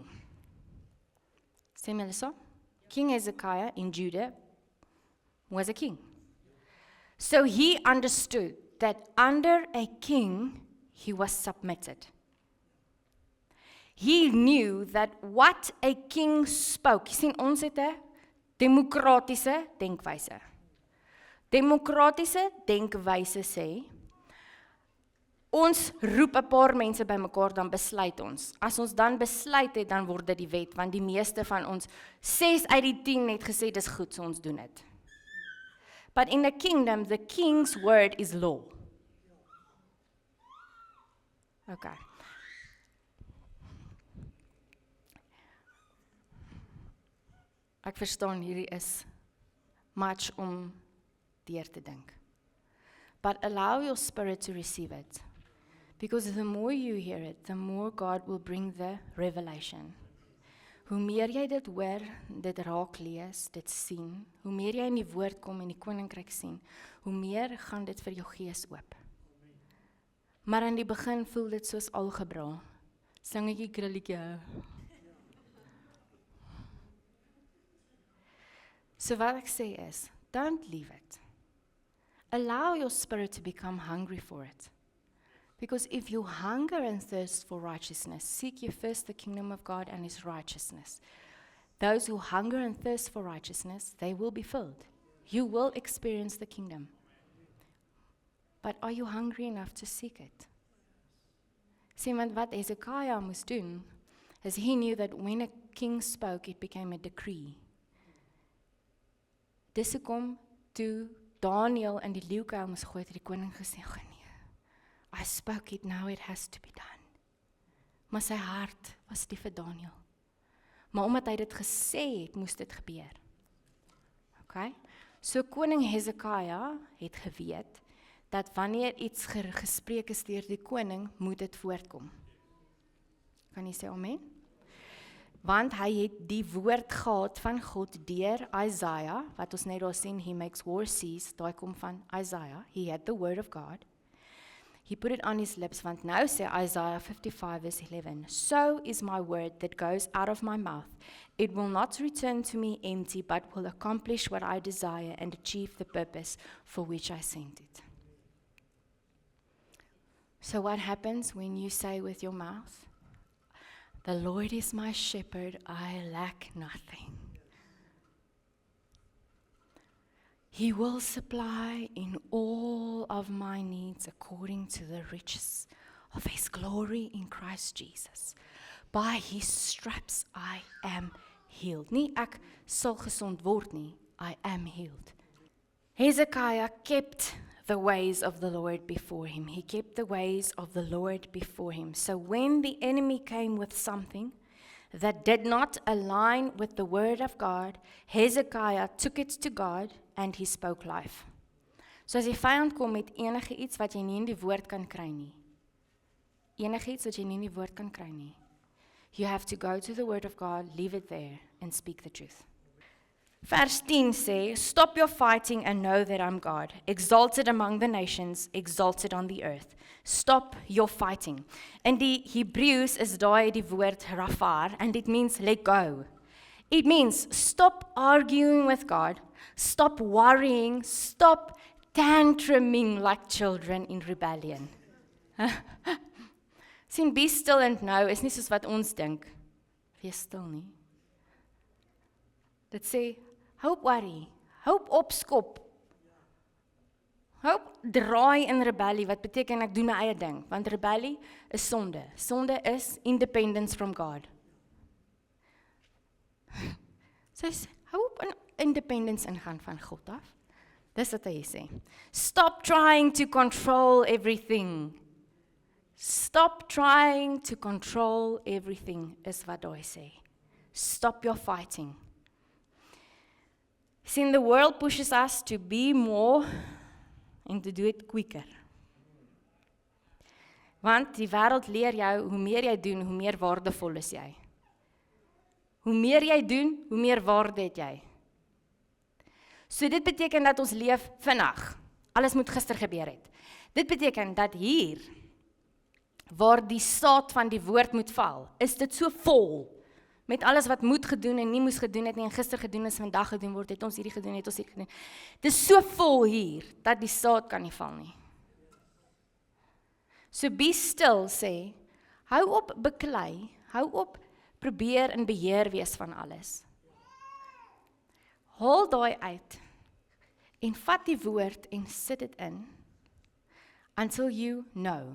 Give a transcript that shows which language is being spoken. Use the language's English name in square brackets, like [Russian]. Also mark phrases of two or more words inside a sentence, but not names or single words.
[Afrikaans] Sê my so? [English] King Hezekiah in Judah was a king. So he understood that under a king, he was submitted. He knew that what a king spoke. Jy sien, ons het 'n demokratiese denkwyse. Demokratiese denkwyse sê, ons roep 'n paar mense bymekaar, dan besluit ons. As ons dan besluit het, dan word dit die wet, want die meeste van ons, 6 uit die 10 het gesê, dis goed, so ons doen dit. But in the kingdom, the king's word is law. Okay. [Afrikaans] Ek verstaan, hierdie is much om deur te dink. [English] But allow your spirit to receive it. Because the more you hear it, the more God will bring the revelation. [Afrikaans] Hoe meer jy dit hoor, dit raak lees, dit sien, hoe meer jy in die woord kom en die koninkryk sien, hoe meer gaan dit vir jou gees oop. Maar in die begin voel dit soos algebra. Singetjie krulletjie. So wat ek sê is, [English] don't leave it. Allow your spirit to become hungry for it. Because if you hunger and thirst for righteousness, seek ye first the kingdom of God and his righteousness. Those who hunger and thirst for righteousness, they will be filled. You will experience the kingdom. But are you hungry enough to seek it? See, [Afrikaans] want wat Hezekiah moest doen, is [English] he knew that when a king spoke, it became a decree. [Afrikaans] Dis hoekom toe Daniel in die leeukuil moes gooi, het die koning gesê, nee, [English] I spoke it, now it has to be done. [Afrikaans] Maar sy hart was nie vir Daniel. Maar omdat hy dit gesê het, moes dit gebeur. Okay? So koning Hezekiah het geweet, dat wanneer iets gespreek is deur die koning, moet dit voortkom. Kan jy sê amen? Want hy het die woord gehad van God deur Isaiah, wat ons net daar sien, [English] he makes war cease, [Afrikaans] daai kom van Isaiah, [English] he had the word of God. He put it on his lips, [Afrikaans] want nou sê Isaiah 55 verse 11, [English] so is my word that goes out of my mouth. It will not return to me empty, but will accomplish what I desire and achieve the purpose for which I sent it. So what happens when you say with your mouth, the Lord is my shepherd, I lack nothing. He will supply in all of my needs according to the riches of his glory in Christ Jesus. By his stripes I am healed. [Afrikaans] Nie ek sal gesond word nie, [English] I am healed. Hezekiah kept the ways of the Lord before him. He kept the ways of the Lord before him. So when the enemy came with something that did not align with the word of God, Hezekiah took it to God and he spoke life. [Afrikaans] So as die vyand kom met enige iets wat jy nie in die woord kan kry nie, enigiets wat jy nie in die woord kan kry nie. [English] You have to go to the word of God, leave it there, and speak the truth. [Afrikaans] Vers 10 sê, [English] Stop your fighting and know that I'm God, exalted among the nations, exalted on the earth. Stop your fighting. [Afrikaans] In die Hebrews is daai die woord rafar, [English] and it means let go. It means stop arguing with God, stop worrying, stop tantruming like children in rebellion. [Afrikaans] Sien, [English] be still and know [Afrikaans] is nie soos wat ons dink. Wees stil nie. Dit sê, hou op worry, hou op opskop. Hou op draai in rebellie, wat beteken ek doen my eie ding, want rebellie is sonde. [English] Sonde is independence from God. [Afrikaans] So hou op in independence ingaan van God af. Dis wat hy sê. [English] Stop trying to control everything. Stop trying to control everything, [Afrikaans] is wat hy sê. [English] Stop your fighting. See, the world pushes us to be more and to do it quicker. [Afrikaans] Want die wêreld leer jou, hoe meer jy doen, hoe meer waardevol is jy. Hoe meer jy doen, hoe meer waarde het jy. So dit beteken dat ons leef vinnig. Alles moet gister gebeur het. Dit beteken dat hier, waar die saad van die woord moet val, is dit so vol, met alles wat moet gedoen en nie moes gedoen het nie, en gister gedoen is, vandag gedoen word, het ons hierdie gedoen, het ons hierdie gedoen. Dit is so vol hier, dat die saad kan nie val nie. [English] So be still, [Afrikaans] sê, hou op beklei, hou op probeer in beheer wees van alles. Haal daai uit, en vat die woord en sit dit in, [English] until you know.